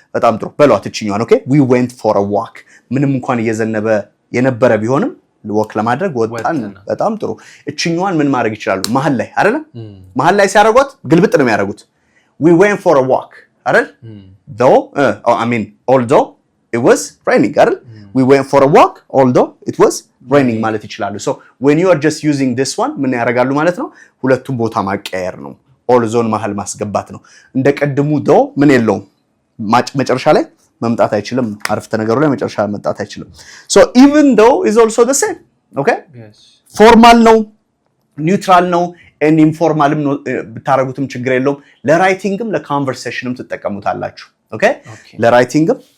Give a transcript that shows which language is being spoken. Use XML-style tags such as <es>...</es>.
<am>በጣም ጥሩ በሏት እቺኛዋን። ኦኬ</am> <en>we went for a walk</en> <am>ምንም እንኳን እየዘነበ የነበረ ቢሆንም ወክ ለማድረግ ወጣን። በጣም ጥሩ እቺኛዋን ምን ማድረግ ይችላሉ? መሃል ላይ አይደል? መሃል ላይ ሲያደርጓት ግልብጥ ነው የሚያደርጉት።</am> <en>we went for a walk</en> <am>አይደል?</am> <en>though although it was raining አይደል? we went for a walk although it was raining ማለት ይችላሉ። so when you are just using this one</en> <am>ምን ያደርጋሉ ማለት ነው? ሁለቱም ቦታ ማቀያየር ነው። although መሃል ማስገባት ነው። እንደቀድሙ though ምን የለውም መጨረሻ ላይ መምጣት አይችልም። አረፍተ ነገሩ ላይ መጨረሻ መምጣት አይችልም።</am> <en>so even though is also the same.</en> <am>okay yes formal ነው ኒውትራል ነው and informalም ነው ብታረጉትም ችግር የለውም። ለራይቲንግም ለኮንቨርሴሽንም ትጠቀሙታላችሁ። okay ለራይቲንግም</am>